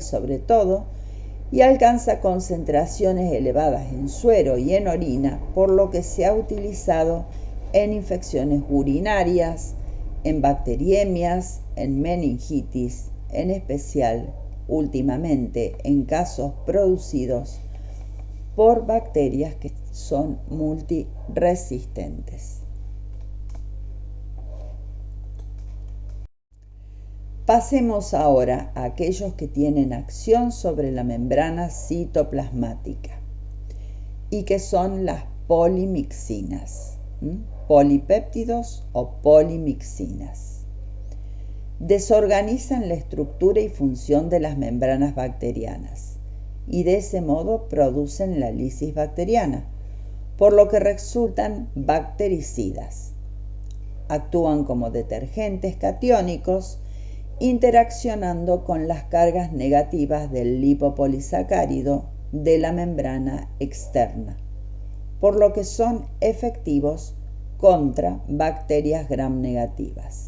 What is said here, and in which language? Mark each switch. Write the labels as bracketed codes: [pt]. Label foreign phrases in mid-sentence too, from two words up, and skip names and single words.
[es] sobre todo, y alcanza concentraciones elevadas en suero y en orina, por lo que se ha utilizado en infecciones urinarias, en bacteriemias, en meningitis, en especial últimamente en casos producidos por bacterias que son multiresistentes. Pasemos ahora a aquellos que tienen acción sobre la membrana citoplasmática y que son las polimixinas, polipéptidos o polimixinas. Desorganizan la estructura y función de las membranas bacterianas y de ese modo producen la lisis bacteriana, por lo que resultan bactericidas. Actúan como detergentes catiónicos, interaccionando con las cargas negativas del lipopolisacárido de la membrana externa, por lo que son efectivos contra bacterias gram negativas.